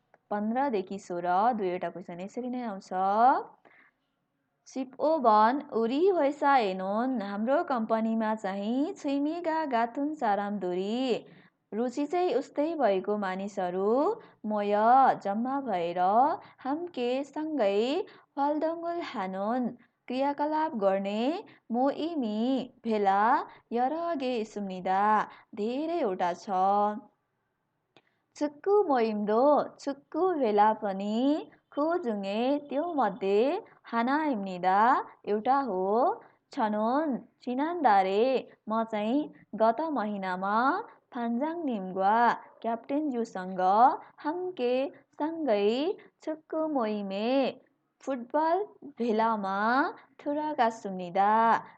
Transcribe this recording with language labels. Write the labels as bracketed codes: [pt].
[ne] 15 देखि 16 दुईवटा क्वेसन यसरी नै आउँछ. 15번 [ko] 우리 회사에는 [ne] हाम्रो कम्पनीमा चाहिँ [ko] 취미가 같은 사람들이 [ne] रुचि चाहिँ उस्तै भएको मानिसहरू मोय जम्मा भएर [ko] 함께 [ne] सँगै [ko] 활동을 하는 [ne] क्रियाकलाप गर्ने मोइमी भेला [ko] 여러 개 있습니다. [ne] धेरैवटा छ. [ko] 축구 모임도 축구 [ne] भेला पनि [ko] 그 중에 [ne] त्योमध्ये [ko] 하나입니다. [ne] एउटा हो. [ko] 저는 지난달에 [ne] म चाहिँ गत महिनामा [ko] 판장님과 [ne] क्याप्टेनज्यूसँग [ko] 함께 [ne] सँगै [ko] 축구 모임에 [ne] फुटबल भेलामा [ko] 들어갔습니다.